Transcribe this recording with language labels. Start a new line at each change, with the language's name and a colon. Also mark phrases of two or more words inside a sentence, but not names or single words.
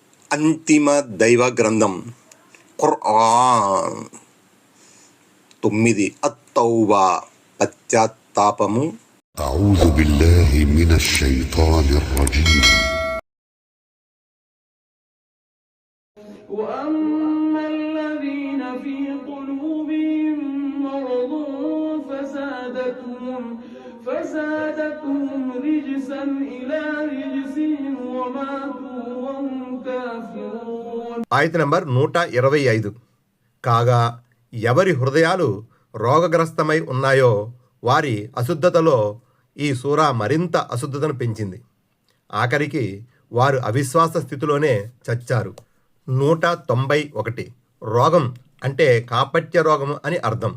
Telugu: అంతిమ దైవ గ్రంథం ఖుర్ఆన్. 9 అత్తౌబా పశ్చాత్తాపము.
Arabic: أعوذ بالله من الشيطان الرجيم. وأما الذين في قلوبهم مرض فزادتهم رجسا إلى رجسهم وماتوا وهم كافرون.
Telugu: ఆయత నంబర్ 125. కాగా ఎవరి హృదయాలు రోగగ్రస్తమై ఉన్నాయో వారి అశుద్ధతలో ఈ సూరా మరింత అశుద్ధతను పెంచింది. ఆఖరికి వారు అవిశ్వాస స్థితిలోనే చచ్చారు. 191. రోగం అంటే కాపట్య రోగము అని అర్థం.